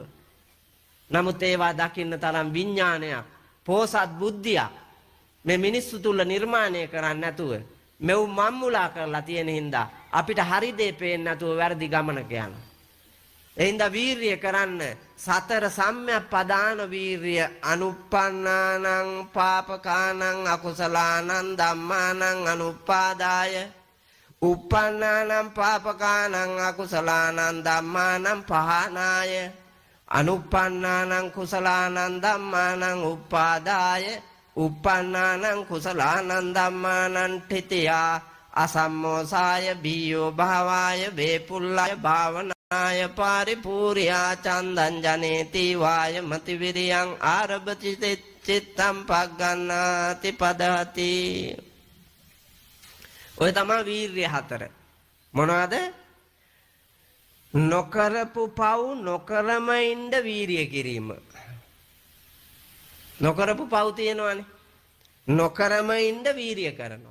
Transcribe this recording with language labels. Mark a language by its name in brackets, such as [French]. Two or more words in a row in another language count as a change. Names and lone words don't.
[Sinhala] නමුත් ඒවා දකින්න තරම් විඥානයක් පෝසත් බුද්ධියක් මේ මිනිස්සු තුල නිර්මාණය කරන්න නැතුව මෙව් මම්මුලා කරලා තියෙන හින්දා අපිට හරි දේ පේන්නේ නැතුව වැරදි ගමනක යනවා. එහින්ද වීර්ය කරන්න සතර සම්‍යක් පදාන වීර්ය [Pali] අනුප්පන්නානං පාපකානං අකුසලානං ධම්මානං අනුපාදාය උප්පන්නානං පාපකානං අකුසලානං ධම්මානං පහනාය අනුප්පන්නානං කුසලානං ධම්මානං උපාදාය උප්පන්නානං කුසලානං ධම්මානං තිතියා අසම්මෝසාය බියෝ භාවාය වේපුල්ලාය භාවනාය පරිපූර්යා චන්දං ජනේති වාය මති විරියං ආරභති චිත්තං පග්ගණ්ණාති පදහති. [Sinhala] ඔය තමයි වීර්ය හතර. මොනවාද? නොකරපු පව් නොකරම ඉන්න වීර්ය කිරීම. නොකරපු පව් තියෙනවනේ. නොකරම ඉන්න වීර්ය කරනවා.